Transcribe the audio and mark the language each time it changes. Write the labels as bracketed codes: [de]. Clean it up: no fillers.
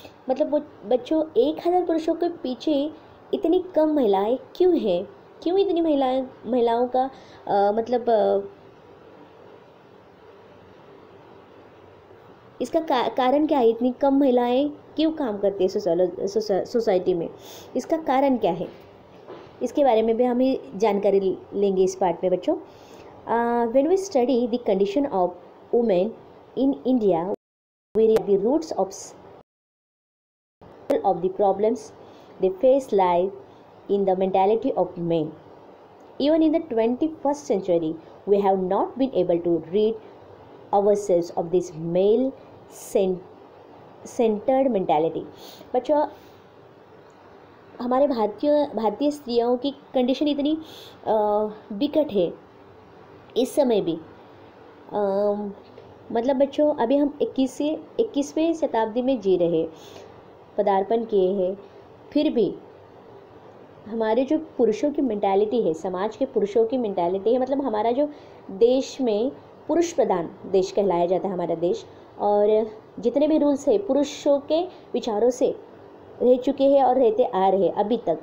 [hi] मतलब बच्चों 1000 पुरुषों के पीछे इतनी कम महिलाएं क्यों हैं, क्यों इतनी महिलाओं का मतलब इसका कारण क्या है, इतनी कम महिलाएं क्यों काम करती है सोसाइटी में, इसका कारण क्या है, इसके बारे में भी हम जानकारी लेंगे इस पार्ट में बच्चों। [en] When we study the condition of women in India we read the roots of the problems they face lie in the mentality of men. Even in the 21st century, we have not been able to rid ourselves of this male-centered mentality. [hi] बच्चों, हमारे भारतीय स्त्रियों की condition इतनी विकट है इस समय भी। मतलब बच्चों अभी हम 21वें शताब्दी में जी रहे, पदार्पण किए हैं, फिर भी हमारे जो पुरुषों की मेंटालिटी है, समाज के पुरुषों की मेंटालिटी है, मतलब हमारा जो देश में पुरुष प्रधान देश कहलाया जाता है हमारा देश, और जितने भी रूल्स है पुरुषों के विचारों से रह चुके हैं और रहते आ रहे अभी